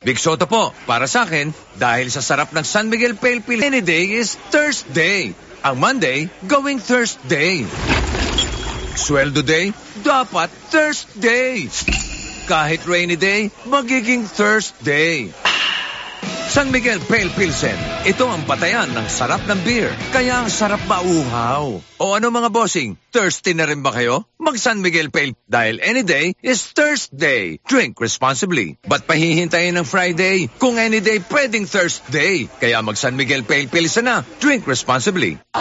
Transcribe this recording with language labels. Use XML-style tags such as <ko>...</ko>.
<tl>Big soda po, para sa akin, dahil sa sarap ng San Miguel Pale Pil,</tl> <en>any day is Thursday.</en> <tl>Ang Monday, going Thursday. Sweldo day, dapat Thursday. Kahit rainy day, magiging Thursday. San Miguel Pale Pilsen, ito ang patayan ng sarap ng beer, kaya ang sarap mauhaw. O ano mga bossing, thirsty na rin ba kayo? Mag San Miguel Pale, dahil</tl> <en>any day is Thursday. Drink responsibly.</en> <tl>Ba't pahihintayin ng Friday? Kung any day, pwedeng Thursday. Kaya mag San Miguel Pale Pilsen na,</tl> <en>drink responsibly.</en>